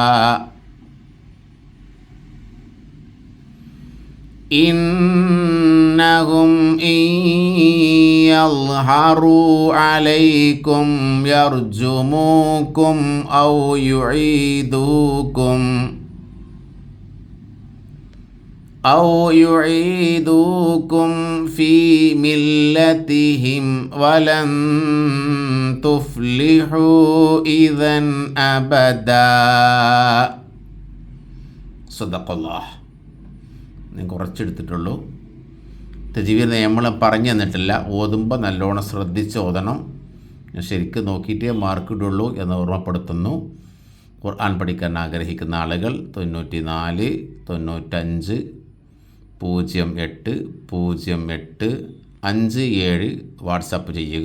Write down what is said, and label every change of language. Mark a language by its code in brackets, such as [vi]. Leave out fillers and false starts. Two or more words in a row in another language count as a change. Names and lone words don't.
[ar] إنهم إن يظهروا عليكم يرجموكم أو يعيدوكم في ملتهم ولن تفلحوا إذا أبدا. صدق الله. [ml] ഞാൻ കുറച്ചെടുത്തിട്ടുള്ളൂ. തജ്വീദ് നമ്മൾ പറഞ്ഞു തന്നിട്ടില്ല. ഓതുമ്പോൾ നല്ലോണം ശ്രദ്ധിച്ച് ഓതണം. ശരിക്കും നോക്കിയിട്ടേ മാർക്ക് ഇടുള്ളൂ എന്ന് ഓർമ്മപ്പെടുത്തുന്നു. ഖുർആൻ പഠിക്കാൻ ആഗ്രഹിക്കുന്ന ആളുകൾ 94 95 08 08 57 വാട്സാപ്പ് ചെയ്യുക.